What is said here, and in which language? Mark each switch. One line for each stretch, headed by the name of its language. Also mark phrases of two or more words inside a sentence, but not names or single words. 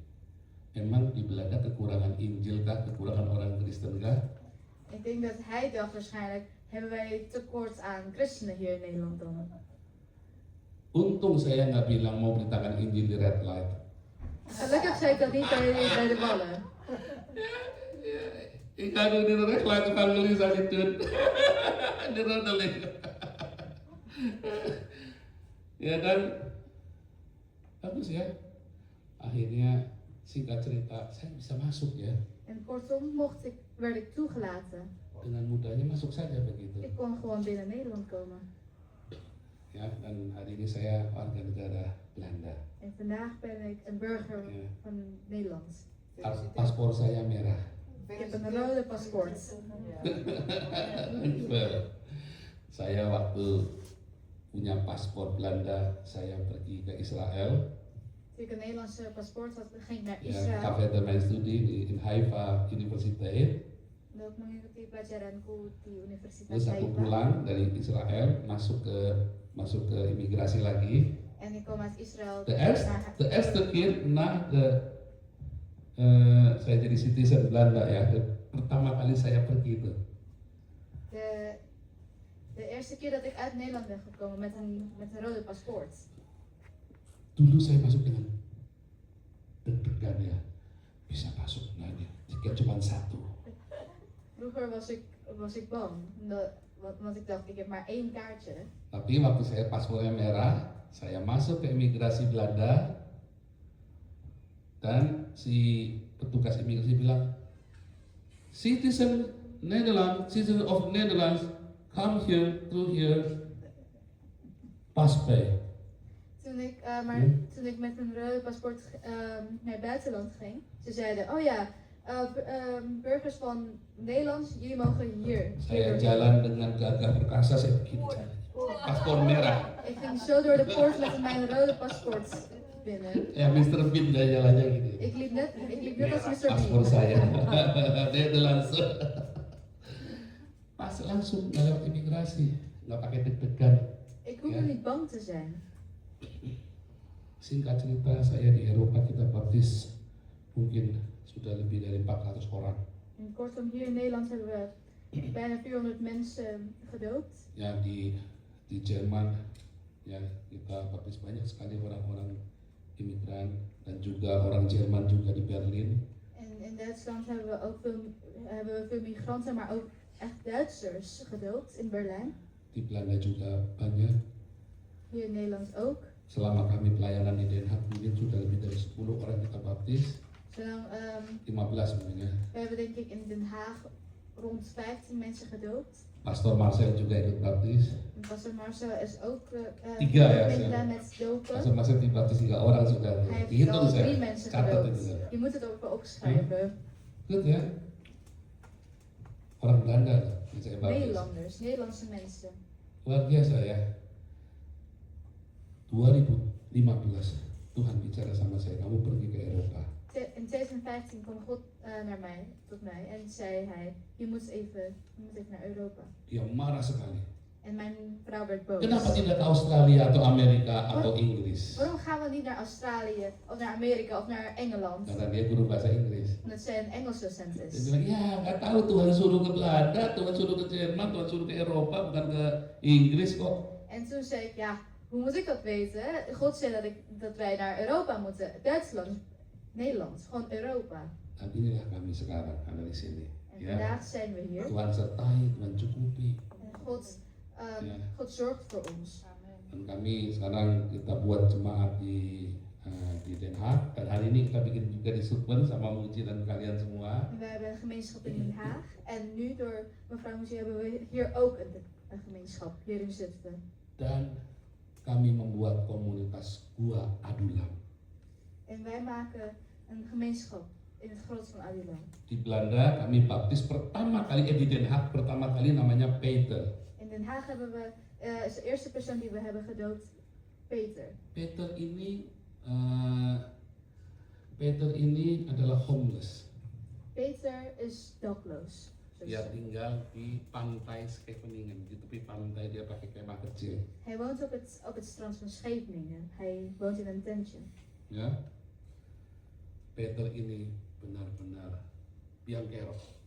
Indonesian: Emang di Belanda kekurangan Injil kah? Kekurangan orang Kristen kah?
Dutch: Ik denk dat hij dacht waarschijnlijk, hebben wij tekort aan christenen hier in Nederland dan?
Indonesian: Untung saya nggak bilang mau beritakan Injil di
English: red light.
Dutch: Gelukkig zei ik dat niet bij de ballen. Ik ga nu di
English: red light
Indonesian: evangelisasi Tun. Di rodeling. Ya kan? Bagus ya. Akhirnya singkat cerita, saya bisa masuk ya.
Dutch: En kortom werd ik toegelaten.
Indonesian: Dengan mudahnya masuk saja begitu.
Dutch: Ik kon gewoon binnen Nederland komen.
Indonesian: Ya, dan hari ini saya warga negara Belanda.
Dutch: En vandaag ben ik een burger Ja. van Nederland.
Indonesian: Paspor saya merah.
Dutch: Ik heb een rode paspoort.
Indonesian: Saya waktu punya paspor Belanda, saya pergi ke Israel.
Dutch: Toen ik een Nederlandse paspoort had, ging ik naar
Indonesian: Ya,
Dutch: Israël. verder mijn studie in Haifa Universiteit.
Indonesian: Dan ook mengikuti pelajaranku di Universitas Terus aku Haifa. pulang dari Israel, masuk ke imigrasi lagi.
Dutch: En ik kwam uit Israël De naar eerste keer na
Indonesian: saya jadi citizen Belanda ya, pertama kali saya pergi itu.
Dutch: de eerste keer dat ik uit Nederland ben gekomen met een rode paspoort.
Indonesian: Dulu saya masuk dengan deg-degan ya, bisa masuk nggak nih, tiket cuma satu.
Dutch: Vroeger was ik bang, want ik dacht ik heb maar één kaartje.
Indonesian: Tapi waktu saya paspornya merah, saya masuk ke imigrasi Belanda dan si petugas imigrasi bilang,
English: citizen of Netherlands, come here, through here, passport.
Dutch: Toen ik met mijn rode paspoort naar het buitenland ging, ze zeiden, oh ja, burgers van Nederland, jullie mogen hier.
Indonesian: Saya jalan dengan gagah perkasa, saya begini caranya. Paspor merah.
Dutch: Ik ging zo door de poort met mijn rode paspoort binnen.
Indonesian: Ya Mr. Bean dah jalannya gitu.
Dutch: Ik liep net als Mr.
Indonesian: Paspor
Dutch: Bean.
Indonesian: saya. Nederlands. Pas langsung lewat imigrasi, nggak pakai deg-degan.
Dutch: Ik hoefde niet bang te zijn.
Indonesian: Singkat cerita, saya di Eropa kita baptis mungkin sudah lebih dari 400 orang.
Dutch: En kortom, hier in Nederland hebben we bijna 400 mensen gedoopt.
Indonesian: Ya di Jerman, ya kita baptis banyak sekali orang-orang imigran dan juga orang Jerman juga di Berlin.
Dutch: En in Duitsland hebben we veel migranten, maar ook echt Duitsers gedoopt in Berlijn.
Indonesian: Di Belanda juga banyak.
Dutch: Hier in Nederland ook.
Indonesian: Selama kami pelayanan di Den Haag mungkin sudah lebih dari 10 orang kita baptis. Dan, 15 mungkin ya.
Dutch: we hebben denk ik in Den Haag rond 15 mensen gedoopt.
Indonesian: Pastor Marcel juga ikut baptis.
Dutch: En Pastor Marcel is ook
Indonesian: Tiga ya,
Dutch: meegedaan
Indonesian: Sel?
Dutch: met dopen.
Indonesian: Pastor Marcel dibaptis 3 orang sudah.
Dutch: Hij heeft
Indonesian: Dihitung
Dutch: al 3
Indonesian: saya.
Dutch: mensen
Indonesian: Catat
Dutch: gedoopt.
Indonesian: itu.
Dutch: Je moet het ook opschrijven.
Indonesian: Good ya. Orang Belanda loh, yang saya baptis.
Dutch: Nederlanders, Nederlandse mensen.
Indonesian: Luar biasa ya. 2015 Tuhan bicara sama saya, kamu pergi ke Eropa.
Dutch: In 2015 kwam God tot mij en zei hij, je moet even naar Europa.
Indonesian: Dia marah sekali.
Dutch: En mijn vrouw werd boos.
Indonesian: Kenapa tidak ke Australia atau Amerika atau Inggris?
Dutch: Waarom gaan we niet naar Australië of naar Amerika of naar Engeland?
Indonesian: Karena dia guru bahasa Inggris.
Dutch: Omdat zij een Engels docent
Indonesian: Dia
Dutch: is.
Indonesian: bilang, ya nggak tahu Tuhan suruh ke Belanda, Tuhan suruh ke Jerman, Tuhan suruh ke Eropa, bukan ke Inggris kok.
Dutch: En toen zei ik, ja, hoe moet ik dat weten? God zei dat wij naar Europa moeten. Duitsland, Nederland, gewoon Europa.
Indonesian: Dan inilah kami sekarang ada di sini.
Dutch: En
Indonesian: Ya.
Dutch: vandaag zijn we hier.
Indonesian: Tuhan sertai, Tuhan cukupi.
Dutch: En God, Ja. God zorgt voor ons.
Indonesian: Dan kami sekarang kita buat jemaat di Den Haag. Dan hari ini kita bikin juga di Zutphen sama Muji dan kalian semua.
Dutch: En wij hebben een gemeenschap in Den Haag. En nu door mevrouw Moesie hebben we hier ook een gemeenschap, hier in Zutphen.
Indonesian: Dan kami membuat komunitas Gua Adulam.
Dutch: En wij maken een gemeenschap in het grot van Adulam.
Indonesian: Di Belanda kami baptis pertama kali, di Den Haag pertama kali namanya Peter.
Dutch: In Den Haag hebben we, is de eerste persoon die we hebben gedoopt, Peter.
Indonesian: Peter ini adalah homeless.
Dutch: Peter is dakloos.
Indonesian: Dia tinggal di pantai Scheveningen, di tepi pantai dia pakai kemah kecil.
Dutch: Hij woont op het strand van Scheveningen. Hij woont in een tentje.
Indonesian: Ya, Peter ini benar-benar biang kerok.